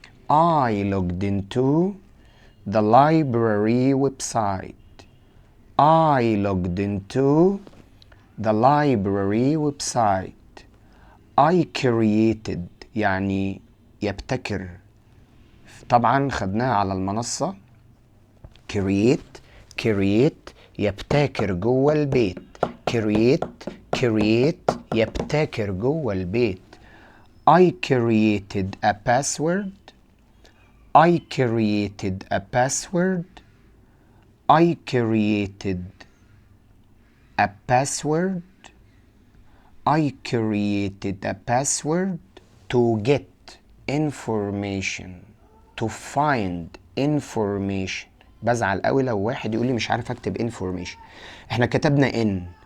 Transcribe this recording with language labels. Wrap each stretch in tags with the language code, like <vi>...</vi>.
<en>I logged into the library website. I logged into the library website. I created</en> <ar>يعني يبتكر، طبعا خدناها على المنصة. create يبتكر جوه البيت. create يبتكر جوه البيت.</ar> <en>I created a password. I created a password. I created a password. I created a password to get information. To find information.</en> <ar>بزعل قوي لو واحد يقول لي مش عارف اكتب information. احنا كتبنا in.</ar>